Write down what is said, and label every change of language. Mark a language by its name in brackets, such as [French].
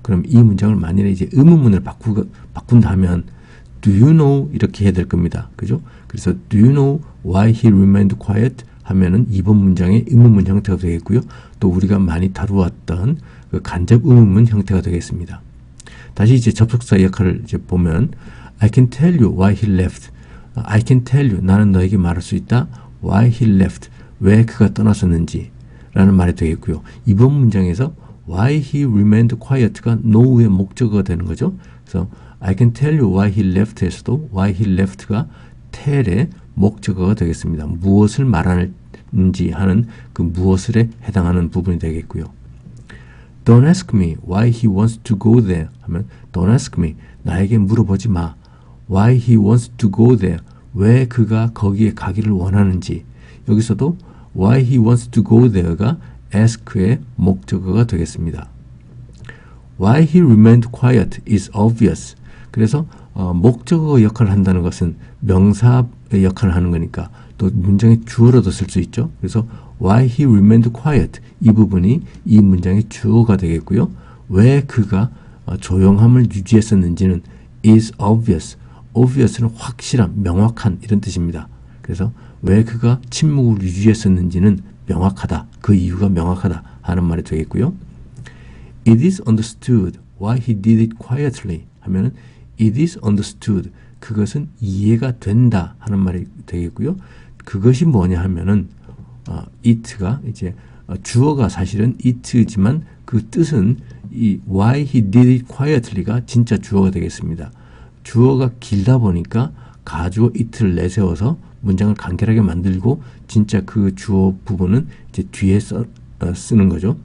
[Korean] 그럼 이 문장을 만일에 이제 의문문을 바꾼다 하면 [English] do you know [Korean] 이렇게 해야 될 겁니다. 그죠? 그래서 [English] do you know why he remained quiet [Korean] 하면은 이번 문장의 의문문 형태가 되겠고요. 또 우리가 많이 다루었던 그 간접 의문문 형태가 되겠습니다. 다시 이제 접속사 역할을 이제 보면 [English] I can tell you why he left. I can tell you, [Korean] 나는 너에게 말할 수 있다. [English] why he left, [Korean] 왜 그가 떠났었는지 라는 말이 되겠고요. 이번 문장에서 [English] why he remained quiet [Korean] 가 know의 목적어가 되는 거죠. 그래서 [English] I can tell you why he left [Korean] 에서도 [English] why he left가 tell의 [Korean] 목적어가 되겠습니다. 무엇을 말하는지 하는 그 무엇을에 해당하는 부분이 되겠고요. [English] Don't ask me why he wants to go there [Korean] 하면 [English] Don't ask me, [Korean] 나에게 물어보지 마. [English] Why he wants to go there, [Korean] 왜 그가 거기에 가기를 원하는지. 여기서도 [English] why he wants to go there [Korean] 가 ask의 목적어가 되겠습니다. [English] Why he remained quiet is obvious. [Korean] 그래서 목적어 역할을 한다는 것은 명사의 역할을 하는 거니까 또 문장의 주어로도 쓸 수 있죠. 그래서 [English] why he remained quiet [Korean] 이 부분이 이 문장의 주어가 되겠고요. 왜 그가 조용함을 유지했었는지는 [English] is obvious. [Korean] obvious는 확실한, 명확한 이런 뜻입니다. 그래서 왜 그가 침묵을 유지했었는지는 명확하다. 그 이유가 명확하다 하는 말이 되겠고요. [English] It is understood why he did it quietly [Korean] 하면은 [English] it is understood [Korean] 그것은 이해가 된다 하는 말이 되겠고요. 그것이 뭐냐 하면은 it가 이제 주어가 사실은 it지만 그 뜻은 이 [English] why he did it quietly [Korean] 가 진짜 주어가 되겠습니다. 주어가 길다 보니까 가주어 it를 내세워서 문장을 간결하게 만들고 진짜 그 주어 부분은 이제 뒤에 쓰는 거죠.